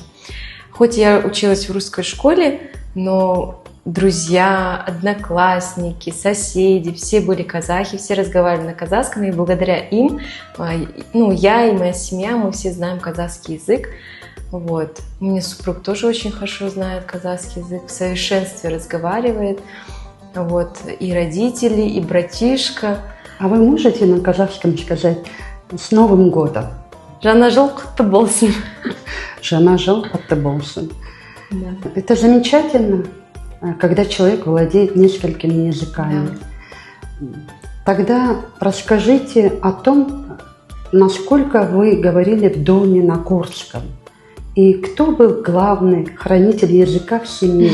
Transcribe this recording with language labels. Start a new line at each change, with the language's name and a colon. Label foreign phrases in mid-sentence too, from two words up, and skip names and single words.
Russian: Хоть я училась в русской школе, но друзья, одноклассники, соседи, все были казахи, все разговаривали на казахском, и благодаря им, ну, я и моя семья, мы все знаем казахский язык. Вот. У меня супруг тоже очень хорошо знает казахский язык, в совершенстве разговаривает. Вот. И родители, и братишка. А вы можете на казахском сказать С Новым годом!
Kazakh: Жаңа жыл құтты болсын. Жаңа жыл құтты болсын.
Russian: Да. Это замечательно, когда человек владеет несколькими языками. Да. Тогда расскажите о том, насколько вы говорили в доме на курдском. И кто был главный хранитель языка в семье?